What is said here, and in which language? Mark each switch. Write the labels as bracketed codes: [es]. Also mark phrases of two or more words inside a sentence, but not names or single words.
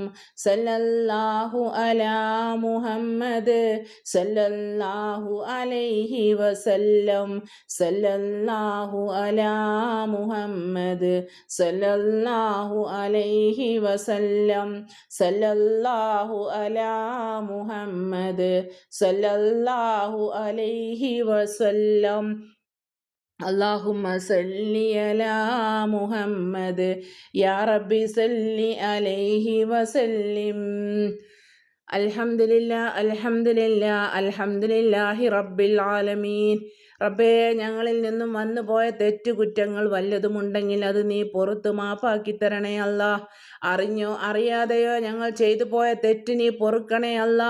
[ar] صلى الله على محمد صلى الله عليه وسلم صلى الله على محمد صلى الله عليه وسلم صلى الله على محمد صلى الله عليه وسلم اللهم صل على محمد يا رب صل عليه وسلم الحمد لله الحمد لله الحمد لله رب العالمين. [ml] റബ്ബേ, ഞങ്ങളിൽ നിന്നും വന്നുപോയ തെറ്റുകുറ്റങ്ങൾ വല്ലതുമുണ്ടെങ്കിൽ അത് നീ പുറത്തു മാപ്പാക്കി തരണേ അല്ലാ. അറിഞ്ഞോ അറിയാതെയോ ഞങ്ങൾ ചെയ്തു പോയ തെറ്റ് നീ പൊറുക്കണേ അല്ലാ.